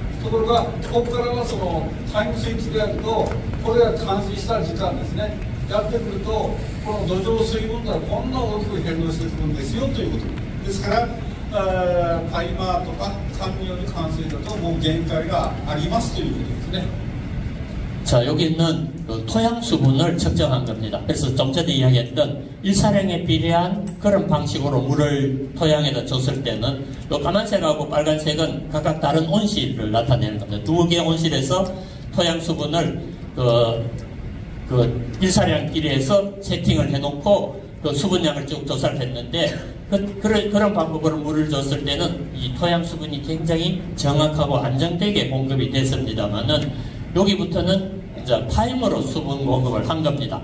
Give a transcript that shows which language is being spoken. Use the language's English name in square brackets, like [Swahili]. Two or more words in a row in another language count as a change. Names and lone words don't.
[Japanese] ところがここからはそのタイムスイッチでやると、これが冠水した時間ですね、やってくるとこの土壌水分がこんな大きく変動してくるんですよということですから、タイマーとか缶による冠水だともう限界がありますということですね。 [Korean] 자, 여기 있는 그 토양 수분을 측정한 겁니다. 그래서 좀 전에 이야기했던 일사량에 비례한 그런 방식으로 물을 토양에다 줬을 때는 요 까만색하고 빨간색은 각각 다른 온실을 나타내는 겁니다. 두 개의 온실에서 토양 수분을 그 일사량 비례해서 세팅을 해놓고 그 수분량을 쭉 조사를 했는데, 그런 방법으로 물을 줬을 때는 이 토양 수분이 굉장히 정확하고 안정되게 공급이 됐습니다만은, 여기부터는 이제 타임으로 수분 공급을 한 겁니다.